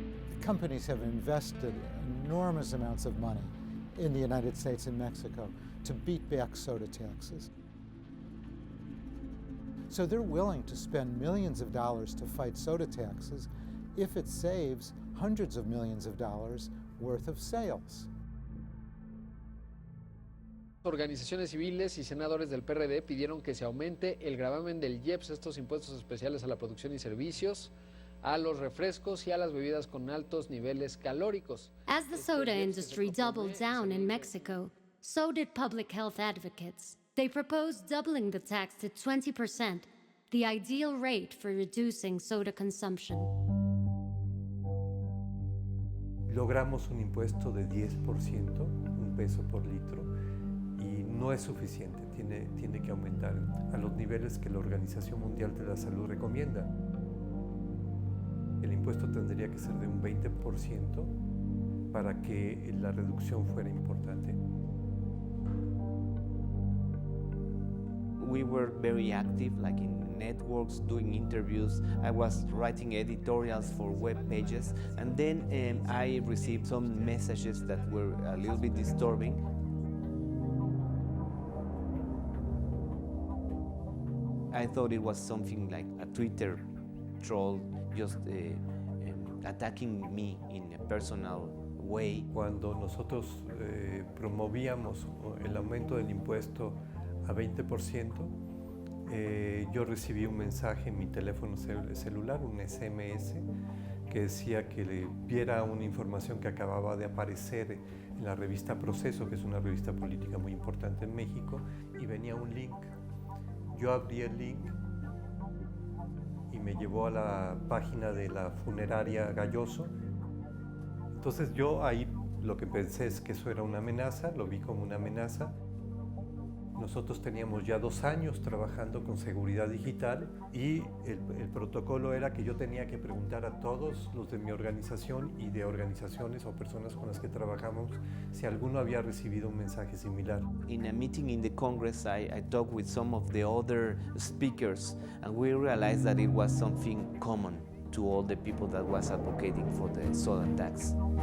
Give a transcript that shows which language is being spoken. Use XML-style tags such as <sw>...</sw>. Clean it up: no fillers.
<en>The companies have invested enormous amounts of money in the United States and Mexico to beat back soda taxes. So they're willing to spend millions of dollars to fight soda taxes if it saves hundreds of millions of dollars worth of sales.</en> <es>Organizaciones civiles y senadores del PRD pidieron que se aumente el gravamen del IEPS, estos impuestos especiales a la producción y servicios, a los refrescos y a las bebidas con altos niveles calóricos.</es> <en>As the soda industry doubled down in Mexico, so did public health advocates. They proposed doubling the tax to 20%, the ideal rate for reducing soda consumption.</en> <es>Logramos un impuesto de 10%, $1 por litro, y no es suficiente, tiene que aumentar a los niveles que la Organización Mundial de la Salud recomienda. El impuesto tendría que ser de un 20% para que la reducción fuera importante.</es> <en>We were very active, like in networks, doing interviews. I was writing editorials for web pages, and then I received some messages that were a little bit disturbing. I thought it was something like a Twitter troll just attacking me in a personal way.</en> <es>Cuando nosotros promovíamos el aumento del impuesto a 20%, yo recibí un mensaje en mi teléfono celular, un SMS, que decía que viera una información que acababa de aparecer en la revista Proceso, que es una revista política muy importante en México, y venía un link. Yo abrí el link y me llevó a la página de la funeraria Jacobson. Entonces yo ahí lo que pensé es que eso era una amenaza, lo vi como una amenaza. Nosotros teníamos ya 2 años trabajando con seguridad digital y el protocolo era que yo tenía que preguntar a todos los de mi organización y de organizaciones o personas con las que trabajamos si alguno había recibido un mensaje similar.</es> <en>In a meeting in the Congress, I talked with some of the other speakers, and we realized that it was something common to all the people that was advocating for the soda tax.</en>